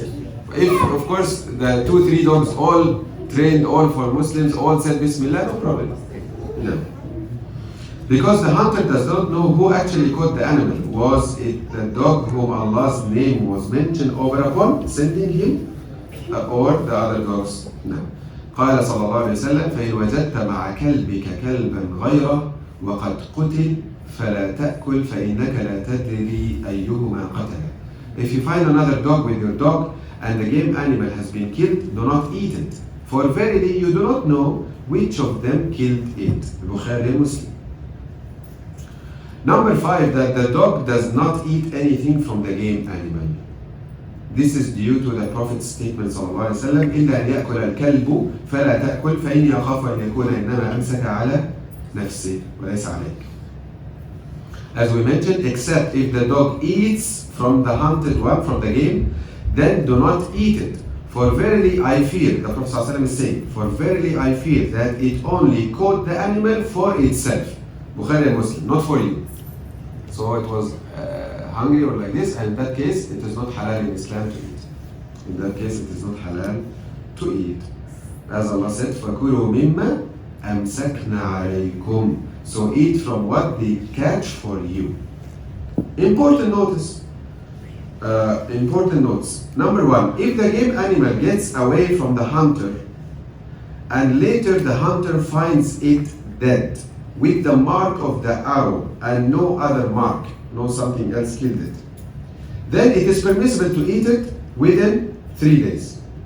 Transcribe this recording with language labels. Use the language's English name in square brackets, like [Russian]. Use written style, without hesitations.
[English] If, of course, the 2-3 dogs all trained, all for Muslims, all said Bismillah, no problem. No. Because the hunter does not know who actually caught the animal. Was it the dog whom Allah's name was mentioned over upon, sending him, or the other dogs? No. [Arabic] قال صلى الله عليه وسلم فإن وجدت مع كلبك كلبا غيره وقد قتل فلا تأكل فإنك لا تدري أيهما قتل. [English] If you find another dog with your dog and the game animal has been killed, do not eat it. For verily you do not know which of them killed it. Bukhari Muslim. Number 5, that the dog does not eat anything from the game animal. This is due to the Prophet's statement [Arabic] صلى الله عليه وسلم إلا أن يأكل الكلب فلا تأكل فإني أخاف أن يكون إنما أمسك على نفسه وليس عليك. [English] As we mentioned, except if the dog eats from the hunted one, from the game, then do not eat it. For verily I fear, the Prophet ﷺ is saying, for verily I fear that it only caught the animal for itself. Bukhari and Muslim, not for you. So it was hungry or like this, and in that case, it is not halal in Islam to eat. In that case, it is not halal to eat. As Allah said, [Arabic] فَكُلُوا مِمَّا أَمْسَكْنَا عَلَيْكُمْ. [English] So eat from what they catch for you. Important notice. Important notes. Number 1, if the game animal gets away from the hunter, and later the hunter finds it dead, with the mark of the arrow and no other mark, no something else killed it, then it is permissible to eat it within 3 days.